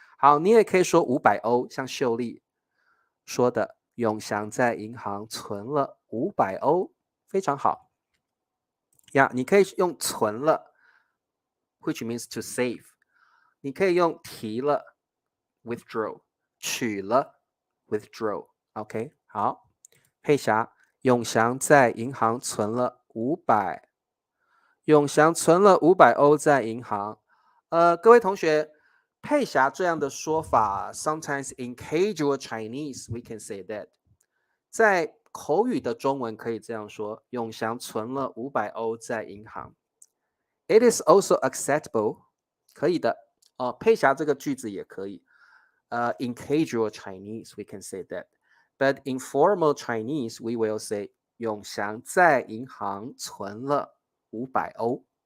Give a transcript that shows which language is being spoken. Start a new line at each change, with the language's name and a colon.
Chinese: 好，你也可以说500欧，像秀丽说的，永祥在银行存了500欧，非常好。呀，你可以用存了 ，
English: which means to save。
Chinese: 你可以用提了 ，withdraw， 取了 ，withdraw。OK， 好，佩霞，永祥在银行存了500。永祥存了500欧在银行。各位同学，佩霞这样的说法 ，
English: sometimes in casual Chinese we can say that，
Chinese: 在口语的中文可以这样说：永祥存了500欧在银行。
English: It is also acceptable，
Chinese: 可以的哦。佩霞这个句子也可以。
English: In casual Chinese, we can say that. But in formal Chinese, we will say
Chinese: 永祥在银行存了500欧。